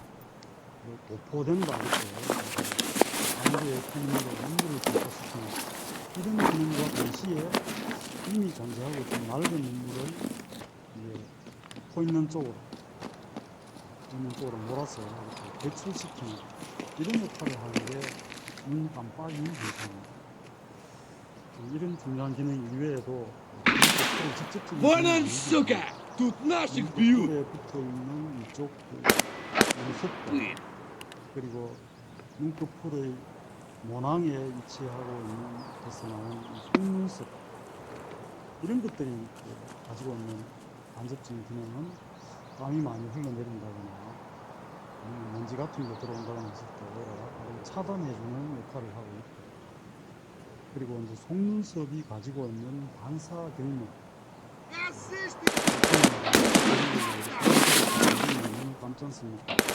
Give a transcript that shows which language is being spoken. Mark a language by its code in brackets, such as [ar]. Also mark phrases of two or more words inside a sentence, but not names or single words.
[ko] 도포된다 이렇게 광구의 표면으로 눈물을 증가시키는 이런 기능과 동시에 이미 존재하고 있던 맑은 눈물을 이제 코 있는 쪽으로 몰아서 이렇게 배출시키는 이런 역할을 하는 게 눈 깜빡임 현상입니다. 이런 중요한 기능 이외에도 눈꺼풀에 직접적인 [ru] Вон сука! Тут наших бьют! [ko] 눈꺼풀에 붙어있는 이쪽 눈썹, 그리고 눈꺼풀의 모낭에 위치하고 있는 데서 나온 속눈썹, 이런 것들이 가지고 있는 간접적인 기능은 땀이 많이 흘러내린다거나 먼지 같은 거 들어온다거나 했을 때 차단해주는 역할을 하고 있고, 그리고 이제 속눈썹이 가지고 있는 반사 경로, 감지 않습니까?